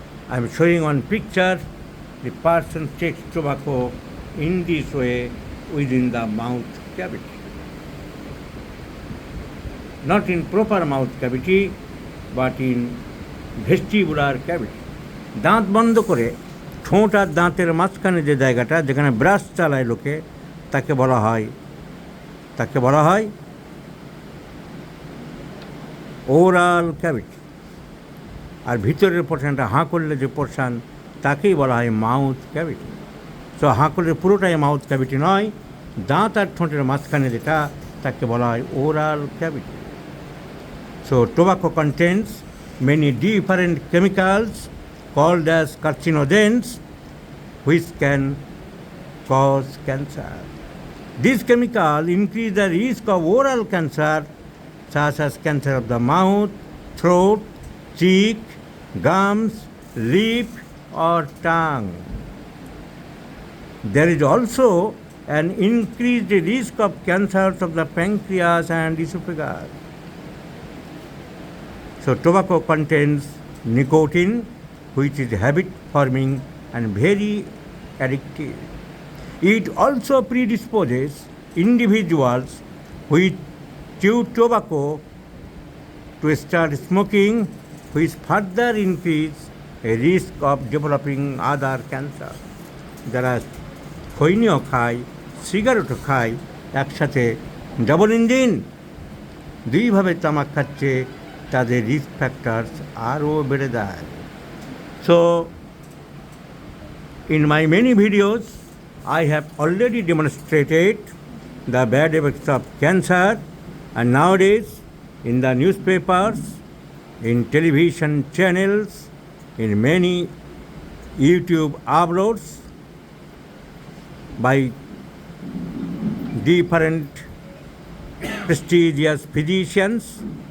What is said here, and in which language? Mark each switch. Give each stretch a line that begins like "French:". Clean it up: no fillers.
English: I am showing on picture. The person takes tobacco in this way within the mouth cavity. Not in proper mouth cavity, but in vestibular cavity.
Bangla: দাঁত বন্ধ করে ঠোঁট আর দাঁতের মাঝখানে যে জায়গাটা যেখানে ব্রাশ চালায় লোকে তাকে বলা হয় ওরাল ক্যাভিটি। আর ভিতরের পোর্শনটা হাঁ করলে যে পোর্শন তাকেই বলা হয় মাউথ ক্যাভিটি। সো হাঁ করলে পুরোটাই মাউথ ক্যাভিটি নয়, দাঁত আর ঠোঁটের মাঝখানে যেটা তাকে বলা হয় oral cavity.
English: So tobacco contains many different chemicals called as carcinogens which can cause cancer. These chemicals increase the risk of oral cancer such as cancer of the mouth, throat, cheek, gums, lip or tongue. There is also an increased risk of cancers of the pancreas and esophagus. So tobacco contains nicotine, which is habit forming and very addictive. It also predisposes individuals which chew tobacco to start smoking, which further increase a risk of developing other cancer.
Bangla: যারা খৈনিও খায়, সিগারেটও খায়, একসাথে
English: double engine
Bangla: দুইভাবে তামাক খাচ্ছে, তাদের risk factors আরও বেড়ে যায়।
English: So in my many videos I have already demonstrated the bad effects of cancer, and nowadays in the newspapers, in television channels, in many YouTube uploads by different prestigious physicians.